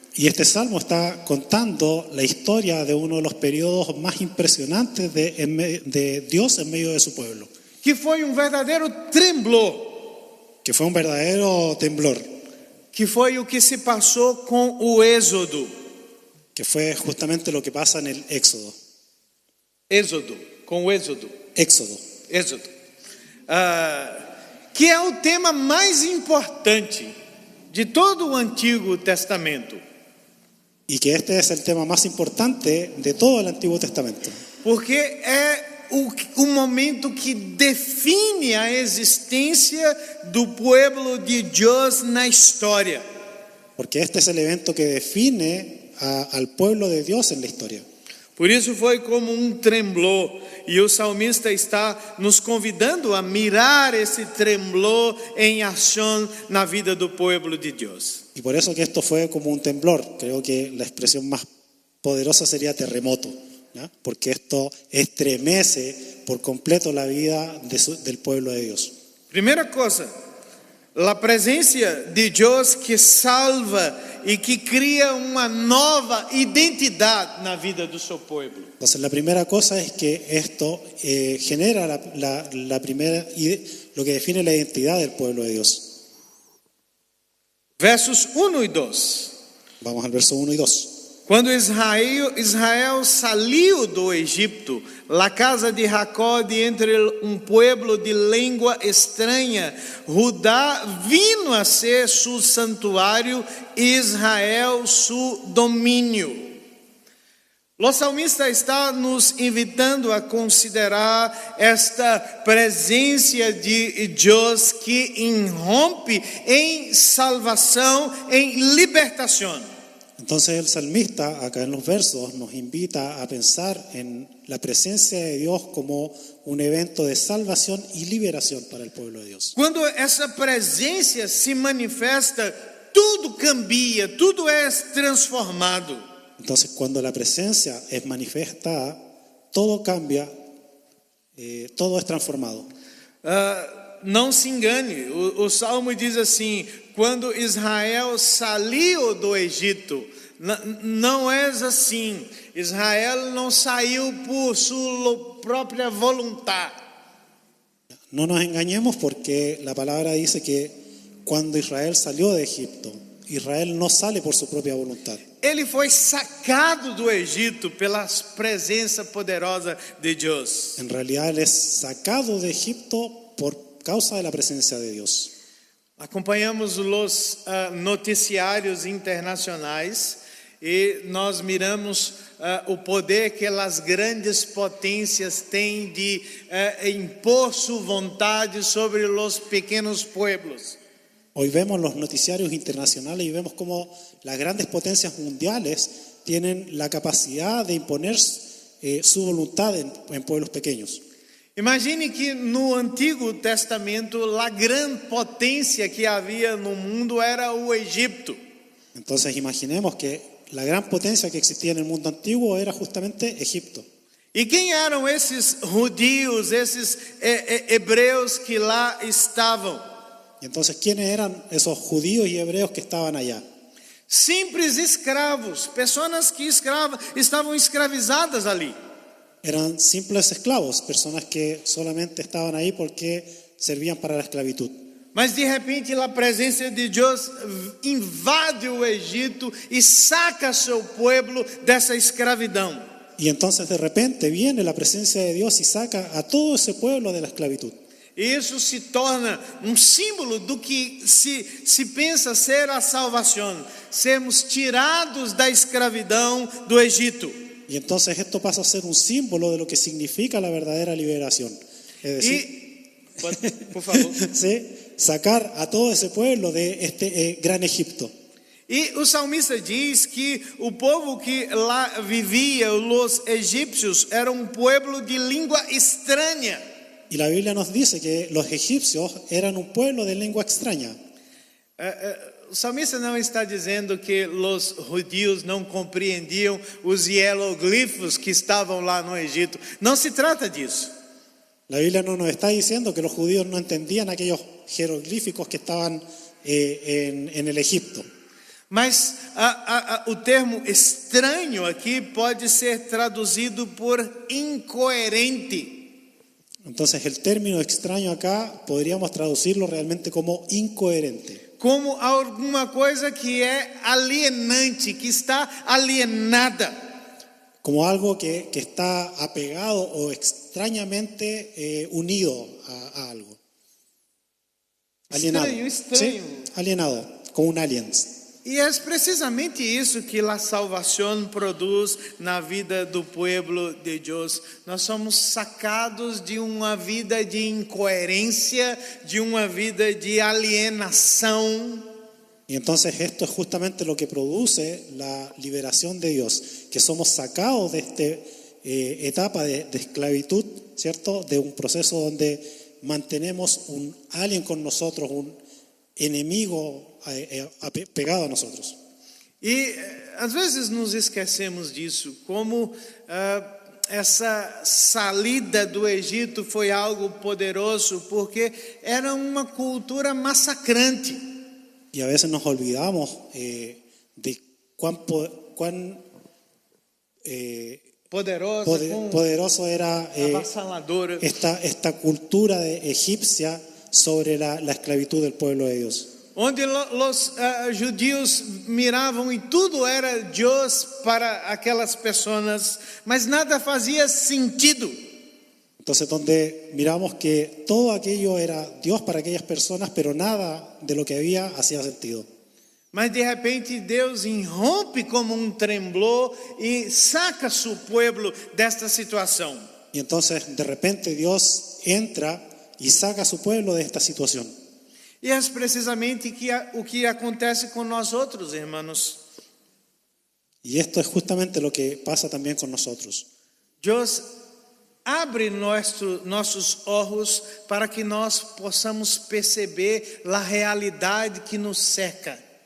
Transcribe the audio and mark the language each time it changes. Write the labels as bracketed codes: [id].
[es] Y este salmo está contando la historia de uno de los periodos más impresionantes de Dios en medio de su pueblo. [pt] Que foi verdadeiro tremblor. [es] Que fue un verdadero temblor. [pt] Que foi o que se passou com o Êxodo. [es] Que fue justamente lo que pasa en el Éxodo. [pt] Êxodo, com o Êxodo. [es] Éxodo. [pt] Êxodo. Que é o tema mais importante de todo o Antigo Testamento. [es] Y que este es el tema más importante de todo el Antiguo Testamento. [pt] Porque é o momento que define a existência do pueblo de Deus na história. [es] Porque este es el evento que define al pueblo de Dios en la historia. [pt] Por isso foi como um tremblor, e o salmista está nos convidando a mirar esse tremblor em ação na vida do pueblo de Deus. [es] Y por eso que esto fue como un temblor. Creo que la expresión más poderosa sería terremoto, ¿ya? Porque esto estremece por completo la vida del pueblo de Dios. [pt] Primeira coisa, a presença de Deus que salva e que cria uma nova identidade na vida do seu povo. [es] Entonces la primera cosa es que esto genera lo que define la identidad del pueblo de Dios. [pt] Versos 1 e 2. [es] Vamos al verso 1 y 2. [pt] Quando Israel saiu do Egito, la casa de Jacó de entre um pueblo de língua estranha, Judá [es] vino a ser su santuário, Israel su domínio. [pt] O salmista está nos invitando a considerar esta presença de Deus que irrompe em salvação, em libertação. [es] Entonces el salmista acá en los versos nos invita a pensar en la presencia de Dios como un evento de salvación y liberación para el pueblo de Dios. [pt] Quando essa presença se manifesta, tudo cambia, tudo é transformado. [es] Entonces cuando la presencia es manifestada, todo cambia, todo es transformado. [pt] Não se engane, o Salmo diz assim: quando Israel saiu do Egito, não é assim. Israel não saiu por sua própria vontade. [es] No nos engañemos, porque la palabra dice que cuando Israel salió de Egipto, Israel no sale por su propia voluntad. [pt] ele foi sacado do Egito pela presença poderosa de Deus. [es] En realidad él es sacado de Egipto por causa de la presencia de Dios. [pt] Acompanhamos os noticiários internacionais e nós miramos o poder que as grandes potências têm de impor sua vontade sobre os pequenos pueblos. [es] Hoy vemos los noticiarios internacionales y vemos cómo las grandes potencias mundiales tienen la capacidad de imponer su voluntad en pueblos pequeños. [pt] Imagine que no Antigo Testamento a grande potência que havia no mundo era o Egito. [es] Entonces imaginemos que la gran potencia que existía en el mundo antiguo era justamente Egipto. [pt] E quem eram esses judeus, esses hebreus que lá estavam? [es] Y entonces, ¿quiénes eran esos judíos y hebreos que estaban allá? [pt] Simples escravos, pessoas que estavam escravizadas ali. [es] Eran simples esclavos, personas que solamente estaban ahí porque servían para la esclavitud. [pt] Mas de repente a presença de Deus invade o Egito e saca seu povo dessa escravidão. [es] Y entonces de repente viene la presencia de Dios y saca a todo ese pueblo de la esclavitud. [pt] E isso se torna símbolo do que se pensa ser a salvação, sermos tirados da escravidão do Egito. [es] Y entonces esto pasa a ser un símbolo de lo que significa la verdadera liberación. Es decir, por favor. ¿sí? Sacar a todo ese pueblo de este gran Egipto. [pt] E o salmista diz que o povo que lá vivia, os egípcios, era povo de língua estranha. [es] Y la Biblia nos dice que los egipcios eran un pueblo de lengua extraña. [pt] O salmista não está dizendo que os judeus não compreendiam os hieroglifos que estavam lá no Egito. Não se trata disso. [es] La Biblia no nos está diciendo que los judíos no entendían aquellos jeroglíficos que estaban en el Egipto. [pt] Mas o termo estranho aqui pode ser traduzido por incoerente. [es] Entonces el término extraño acá podríamos traducirlo realmente como incoherente. [pt] Como alguma coisa que é alienante, que está alienada. [es] Como algo que está apegado o extrañamente unido a algo. [pt] Alienado. Estranho. [es] ¿Sí? Alienado, como un aliens. [pt] E é precisamente isso que a salvação produz na vida do povo de Deus. Nós somos sacados de uma vida de incoerência, de uma vida de alienação. [es] Y entonces esto es justamente lo que produce la liberación de Dios, que somos sacados de esta etapa de esclavitud, ¿cierto? De un proceso donde mantenemos un alien con nosotros, un enemigo pegado a nosotros. [pt] E às vezes nos esquecemos disso, como essa saída do Egito foi algo poderoso, porque era uma cultura massacrante. [es] Y a veces nos olvidamos de cuán poderoso era esta cultura egipcia sobre la esclavitud del pueblo de Dios. [pt] Onde os judeus miravam e tudo era Deus para aquelas pessoas, mas nada fazia sentido. [es] Entonces, donde miramos que todo aquello era Dios para aquellas personas, pero nada de lo que había hacía sentido. [pt] Mas de repente Deus irrompe como tremblor e saca seu povo desta situação. [es] Y entonces, de repente, Dios entra y saca a su pueblo de esta situación. [pt] E é precisamente o que acontece com nós outros, irmãos. [es] Y esto es justamente lo que pasa también con nosotros. [pt] Deus abre nossos olhos para que nós possamos perceber a realidade que nos cerca.